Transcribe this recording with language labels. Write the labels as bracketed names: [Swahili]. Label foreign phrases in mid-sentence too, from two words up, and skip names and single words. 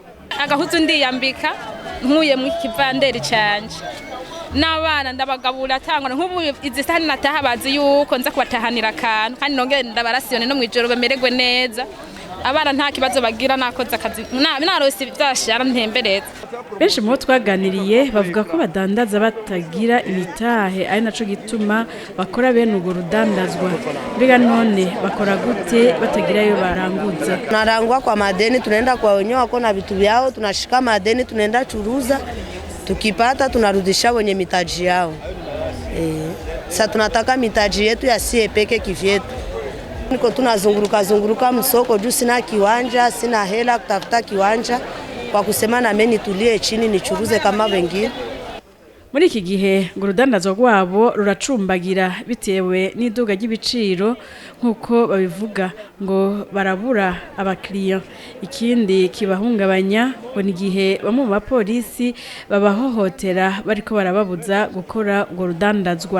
[Rundi] Agahuzu ndiyambika nkuye mu kivanderi canje n'abana ndabagabura atangwa nk'ubu izi sahani nataha bazi yuko nza kubatahanira akantu kandi nongere ndabarasiyone no mwijoro bemererwe neza abana nta kibazo bagira nakoze akazi narose ivyashara ntembereza. Benshi mu bo twaganiriye bavuga ko badandaza batagira imitahe ari naco gituma bakora bene urwo rudandazwa. Mbega none bakora gute batagira yo baranguza? [Swahili] Tunarangwa kwa madeni, tunaenda kwa wenyewe wako na vitu vyao, tunashika madeni, tunaenda churuza, tukipata tunarudisha wenye mitaji yao. Sasa tunataka mitaji yetu yasie peke kivyetu. Niko tunazunguruka msoko juu sina kiwanja, sina hela kutafuta kiwanja kwa kusema na mimi nitulie chini nichuruze kama wengine. [Rundi] Muri iki gihe ngo urudandazwa rwabo ruracumbagira bitewe n'iduga ry'ibiciro nkuko babivuga ngo barabura abakiriya. Ikindi kibahungabanya ngo ni gihe bamwe mu bapolisi babahohotera bariko barababuza gukora urwo rudandazwa.